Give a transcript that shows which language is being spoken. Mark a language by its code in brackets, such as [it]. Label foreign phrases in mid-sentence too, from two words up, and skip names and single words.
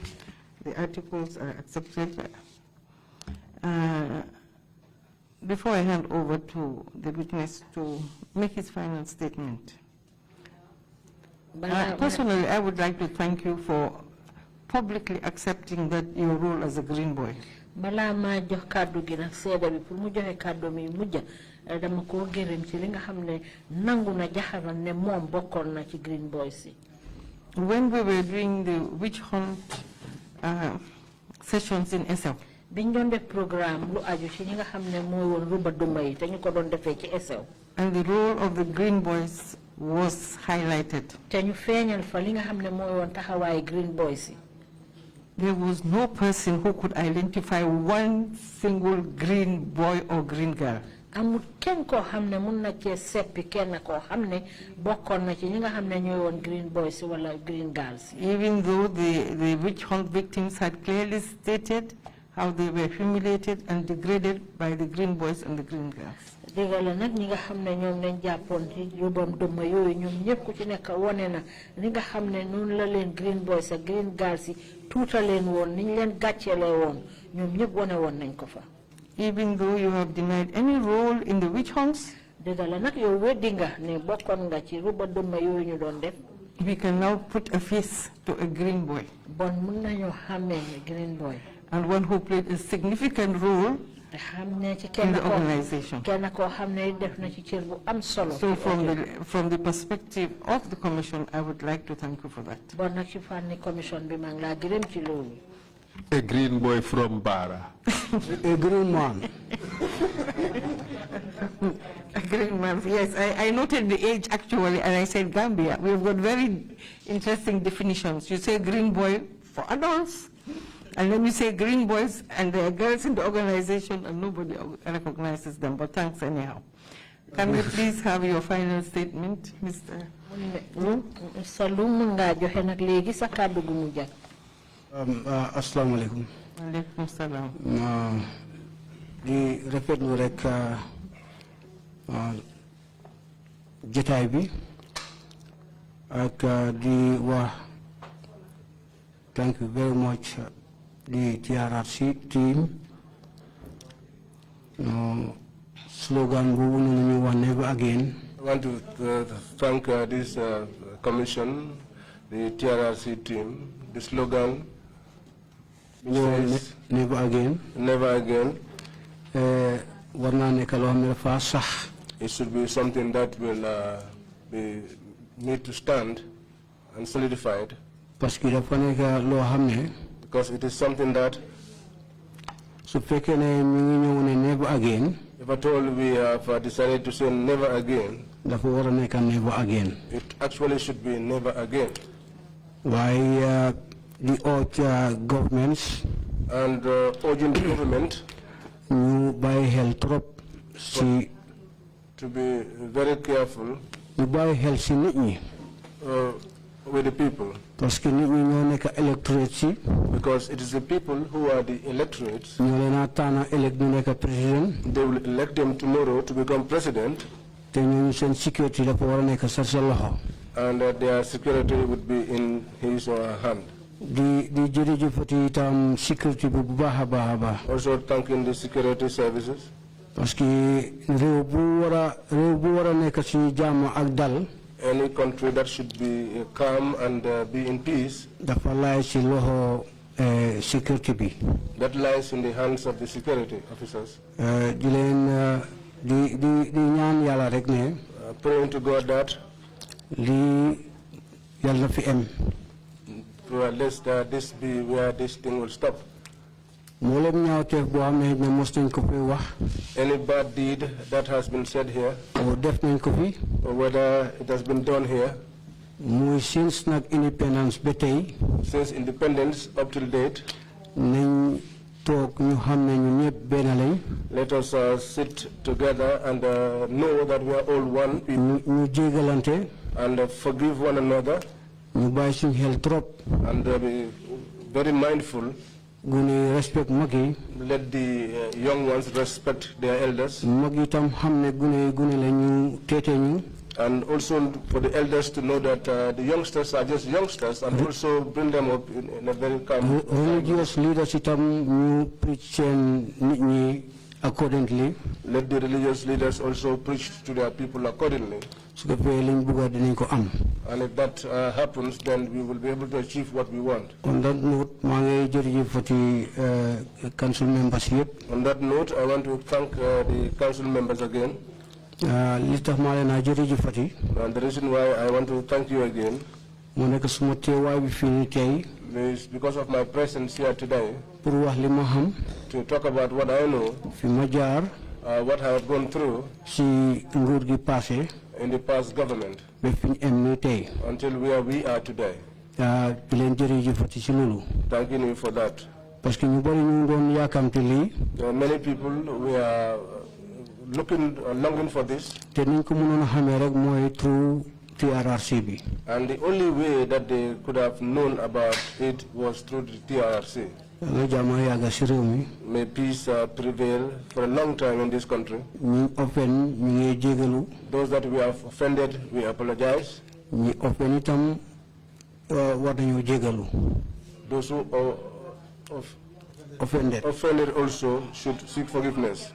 [en] The articles are accepted. Before I hand over to the witness to make his final statement, personally, I would like to thank you for publicly accepting that your role as a green boy. [wo] Bala ma jox kaddu gi nak sédé bi pour mu joxe kaddu mi mujja dama ko gërëm ci li nga xamné nangu na jaxal ne mom bokkon na ci Green Boys. [en] When we were doing the witch hunt sessions in Esau, [wo] biñ doon def programme lu aju ci ñi nga xam ne mooy woon ruba dumba yi te ñu ko doon defee ci SL. [en] And the role of the Green Boys was highlighted. [wo] te ñu feeñal fa li nga xam ne mooy woon taxawaayu Green Boys yi. [en] There was no person who could identify one single green boy or green girl. [wo] amul kenn koo xam ne mun na cee seppi kenn koo xam ne bokkoon na ci ñi nga xam ne ñooy woon Green Boys wala Green Girls. [en] Even though the witch hunt victims had clearly stated how they were humiliated and degraded by the Green Boys and the Green Girls. [wo] dëgg la nag ñi nga xam ne ñoom lañ jàppoon ci yóbbam dëmma yooyu ñoom ñëpp ku ci nekk wone na li nga xam ne noonu la leen Green Boys ak Green Girls yi tuuta leen woon niñ leen gàcceelee woon ñoom ñëpp wone woon nañ ko fa. [en] Even though you have denied any role in the witch hunts, [wo] dëgg la nag yow weddi nga ne bokkoon nga ci ruba dëmma yooyu ñu doon def. [en] we can now put a face to a green boy. [wo] bon mun nañoo xàmmee Green Boy. [en] And one who played a significant role in the organization. So from the perspective of the Commission, I would like to thank you for that. A green boy from Bara. A green man. A green man, yes. I noted the age actually, and I said Gambia. We've got very interesting definitions. You say green boy for adults, and then you say green boys, and there are girls in the organization, and nobody recognizes them, but thanks anyhow. Can we please have your final statement, Mr. Loum? Mr. [wo] Loum, nga joxe nak legi sa kaddu gu mu jak. [ar] Assalamu alaikum. Alaikum salam. [wo] Di rafetlu rek jotaay bi ak di wax [en] thank you very much the TRRC team. [wo] Slogan boobu ñu wax [en] never again. I want to thank this commission, the TRRC team. The slogan says never again. Never again. [wo] War naa nekk loo xam ne dafa sax. [en] It should be something that will need to stand and solidified. [fr] Parce que [wo] dafa nekk loo xam ne. [en] Because it is something that. [wo] su fekkee ne ñu ngi ñëw ne [en] never again. If at all we have decided to say never again. [wo] dafa war a nekk [en] never again. It actually should be never again. Why the other governments and urging the government [wo] ñu bàyyi xel trop si [en] to be very careful [wo] ñu bàyyi xel si nit ñi [en] with the people. [fr] Parce que [wo] nit ñi ñoo nekk electorate si. [en] Because it is the people who are the electorates. [wo] ñoo leen a tànn elect ñu nekk président. [en] They will elect them tomorrow to become president. [wo] te ñooñu seen sécurité dafa war a nekk sa loxo. [en] And their security would be in his or her hand. [wo] di jërëjëfati itam sécurité bi bu baax a baax. [en] Also thanking the security services. [fr] parce que [wo] réew bu war a nekk si jàmm ak dal. [en] Any country that should be calm and be in peace. [wo] dafa laay si loxo sécurité bi. [en] That lies in the hands of the security officers. [wo] di leen di ñaan yàlla rek ne. [en] Praying to God that. [wo] lii yàlla na fi am. [en] To at least this be where this thing will stop. [wo] mboolem ñaawteef boo xam ne mos nañ ko fi wax. [en] Any bad deed that has been said here. [wo] or def nañ ko fi. [en] or whether it has been done here. [wo] muy since nag independence ba tey. [en] Since independence up till date. [wo] nañ toog ñu xam ne ñu ñëpp benn lañ. [en] Let us sit together and know that we are all one. [wo] ñu jégalante. [en] And forgive one another. [wo] ñu bàyyi suñu xel trop. [en] And be very mindful. [wo] gune respect mag yi. [en] Let the young ones respect their elders. [wo] mag yi tam xam ne gune la ñu teete ñu. [en] And also for the elders to know that the youngsters are just youngsters, and also bring them up in a very calm. [wo] Religious leaders itam ñu preach seen nit ñi accordingly. [en] Let the religious leaders also preach to their people accordingly. [wo] su ko defee liñ bëgg dinañ ko am. [en] And if that happens, then we will be able to achieve what we want. On that note, [wo] maa ngi jërëjëfati council members yëpp. [en] On that note, I want to thank the council members again. [wo] li tax maa leen a jërëjëfati. [en] And the reason why I want to thank you again. [wo] moo nekk suma teewaay bi fii nii tey. [en] It's because of my presence here today [wo] pour wax li ma xam. [en] to talk about what I know, [wo] fi ma jaar. [en] what I have gone through [wo] si nguur gi passé. [en] in the past government [wo] ba fi ñu am nii tey. [en] until where we are today. [wo] di leen jërëjëfati si loolu. [en] Thanking you for that. [fr] parce que [wo] ñu bari ñu doon yaakamte lii. [en] There are many people we are longing for this. [wo] te niñ ko mënoon a xamee rek mooy through TRRC bi. [en] And the only way that they could have known about it was through the TRRC. May peace prevail for a long time in this country. Those that we have offended, we apologize. Those who are offended also should seek forgiveness.